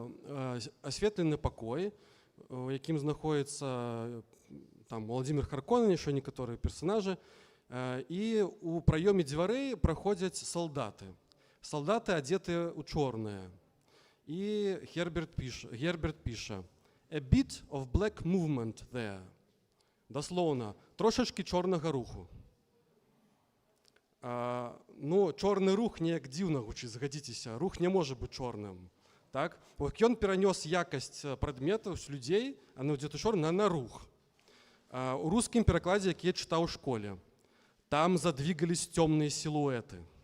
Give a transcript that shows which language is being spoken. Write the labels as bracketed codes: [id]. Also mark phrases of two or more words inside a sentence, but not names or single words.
[be] Асветлены пакой, у якім знаходіцца там Владзімір Харконен, яшчэ некаторыя персанажы, і у праёме дзвярэй праходзяць салдаты. Салдаты адзетыя ў чорнае. І Герберт піша: [en] a bit of black movement there. [be] Даслоўна, трошачкі чорнага руху. Ну, чорны рух неяк дзіўна гучыць, згадзіцеся, рух не можа быць чорным. Так? Ён перанёс якасць прадметаў з людзей, а на адзеты чорны на рух. У рускім перакладзе, які я чытаў у школе, там задвигались цёмныя сілуэты.